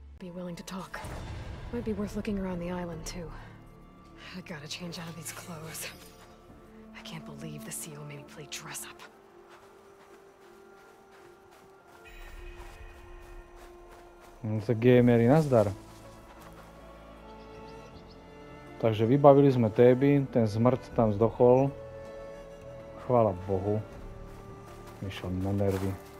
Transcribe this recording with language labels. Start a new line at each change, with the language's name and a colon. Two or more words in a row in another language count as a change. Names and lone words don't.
English: be willing to talk. Might be worth looking around the island, too. I gotta change out of these clothes. I can't believe the CO made me play dress up.
Slovak: Tak gamery, nazdar. Takže vybavili sme Téby, ten zmrt tam zdochol. Chvála Bohu. Myšiel na nervy.